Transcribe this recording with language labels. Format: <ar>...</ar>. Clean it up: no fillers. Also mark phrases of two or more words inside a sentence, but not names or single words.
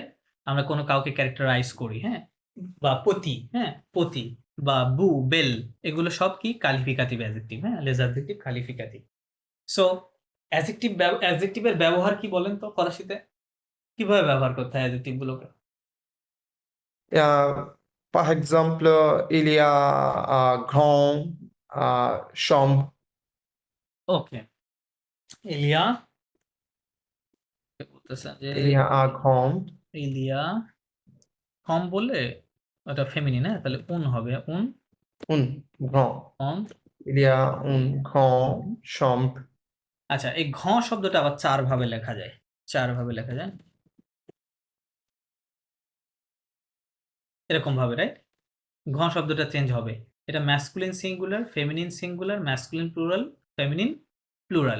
<bn>আমরা কোনো কাউকে ক্যারেক্টারাইজ করি, হ্যাঁ? বা পতি, হ্যাঁ? পতি বা বেল, এগুলো সব কি কালিফিকেটিভ অ্যাডজেক্টিভ, হ্যাঁ?</bn> <fr>les adjectifs qualificatifs.</fr> <bn>সো অ্যাডজেক্টিভের ব্যবহার কি বলেন তো ফরাসিতে? কিভাবে ব্যবহার করতে হয় অ্যাডজেক্টিভ গুলোকে?</bn> <fr>par exemple il y a grand chambre</fr> <bn>ওকে। ইলিয়া বলতেছেন যে</bn> <fr>il y a un grand</fr> <bn>ইলিয়া কম বললে ওটা ফেমিনিন, হ্যাঁ? তাহলে উন হবে,</bn> <fr>un grand</fr> <bn>অন।</bn> <fr>il y a un grand chambre</fr> <bn>আচ্ছা, এই ঘ শব্দটা আবার ৪ ভাবে লেখা যায়। ৪ ভাবে লেখা যায়। এরকম ভাবে, রাইট? ঘ শব্দটা চেঞ্জ হবে।</bn> <en>এটা masculine singular, feminine singular, masculine plural, feminine plural.</en>